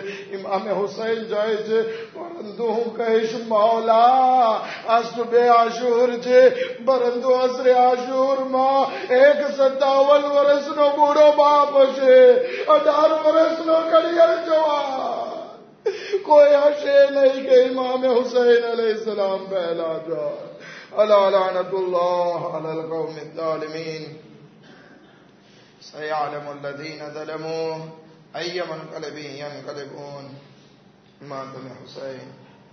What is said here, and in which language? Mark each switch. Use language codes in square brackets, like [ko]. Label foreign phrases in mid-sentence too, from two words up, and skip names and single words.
[gu] ઇમામે હુસૈન જાય છે, પરંતુ હું કહીશ, મૌલા આ સુબે આશુર છે, પરંતુ અસરે આશુરમાં 57 વર્ષનો બુઢો બાપ હશે, 18 વર્ષનો કડિયર જવાન કોઈ હશે નહીં કે ઇમામે હુસૈન અલૈહિસ્સલામ પહેલા જાય. [ar] ألا لعنة الله على القوم الظالمين. سيعلم الذين ظلموا أي منقلب ينقلبون. إمام حسين